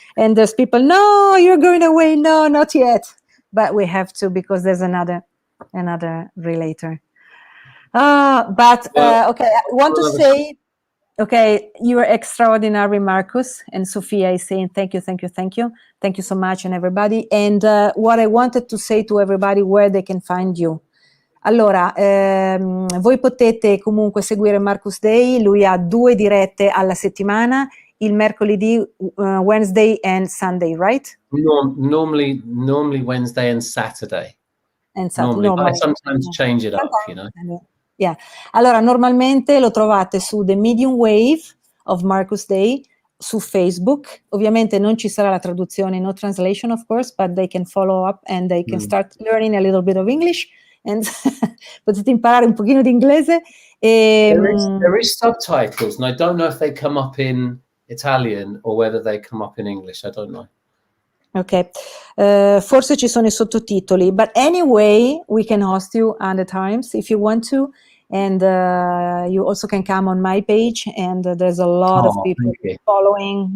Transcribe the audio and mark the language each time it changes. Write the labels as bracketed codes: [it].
[en] And there's people, "No, you're going away. No, not yet." But we have to, because there's another relator. But okay, I want to say, okay, you are extraordinary, Marcus, and Sophia is saying thank you so much, and everybody. And what I wanted to say to everybody, where they can find you. [it] Allora, voi potete comunque seguire Marcus Day, lui ha 2 dirette alla settimana, il mercoledì, [en] Wednesday and Sunday, right? Normally Wednesday and Saturday. And Normally, but I sometimes change it up, [it] Yeah. Allora, normalmente lo trovate su The Medium Wave of Marcus Day, su Facebook. Ovviamente non ci sarà la traduzione, [en] no translation, of course, but they can follow up and they can start learning a little bit of English. [it] And potete imparare un pochino di inglese. [en] There is subtitles, and I don't know if they come up in Italian or whether they come up in English. I don't know. [it] Ok, forse ci sono I sottotitoli, [en] but anyway, we can host you other times if you want to, and you also can come on my page, and there's a lot of people following.